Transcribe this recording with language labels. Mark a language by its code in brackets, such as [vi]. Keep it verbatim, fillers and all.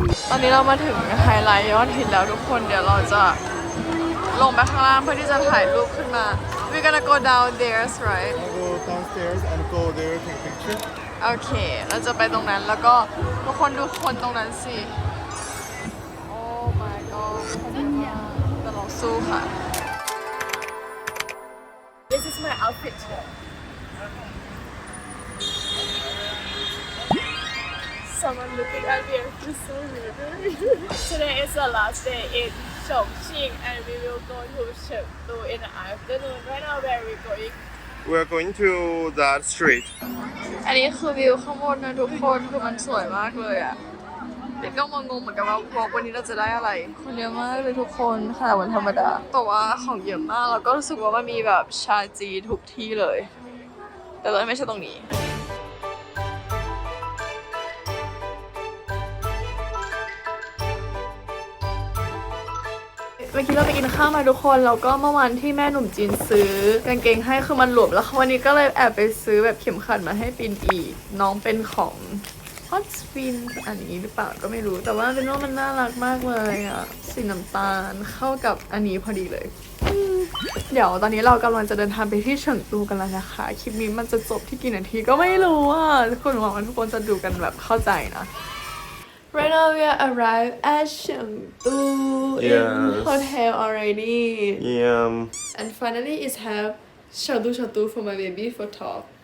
[th] ตอนนี้เรามาถึงไฮไลท์ยอดฮิตแล้วทุกคนเดี๋ยวเราจะลงไปข้างล่างเพื่อที่จะถ่ายรูปขึ้นมา [en] We're gonna go down there right I go downstairs and go there take picture. [th] โอเค เราจะไปตรงนั้นแล้วก็ทุกคนดูคนตรงนั้นสิ [en] Oh my god [th] แต่เราสู้ค่ะ [en] This is my outfit today Someone looking at me and feel so weird Today is the last day in Chongqing and we will go to Chengdu in the afternoon Right now where are we going? We're going to that street. [th] อันนี้คือวิวข้างบนนะทุกคนคือมันสวยมากเลยอะเด็กก็มางงเหมือนกันว่าพวกวันนี้เราจะได้อะไร คนเยอะมากเลยทุกคนค่ะวันธรรมดาแต่ว่าของเยอะมากแล้วก็รู้สึกว่ามันมีแบบชาจีนทุกที่เลย แต่เราไม่ใช่ตรงนี้ เมื่อกี้เราไปกินข้าวมาทุกคนแล้วก็เมื่อวันที่แม่หนุ่มจีนซื้อกางเกงให้คือมันหลวมแล้ววันนี้ก็เลยแอบไปซื้อแบบเข็มขัดมาให้ปินอีกน้องเป็นของ Hot Spin อันนี้หรือเปล่าก็ไม่รู้ แต่ว่าเป็นว่ามันน่ารักมากเลยอ่ะสีน้ำตาลเข้ากับอันนี้พอดีเลยอืมเดี๋ยวตอนนี้เรากำลังจะเดินทางไปที่เฉิงตูกันแล้วนะคะคลิปนี้มันจะจบที่กี่นาทีก็ไม่รู้อ่ะทุกคนหวังว่าทุกคนจะดูกันแบบเข้าใจนะ [en] Right now we are arrived at Chengdu in Yes. hotel already, Yeah, um, and finally it's have Chengdu Chengdu for my baby for talk.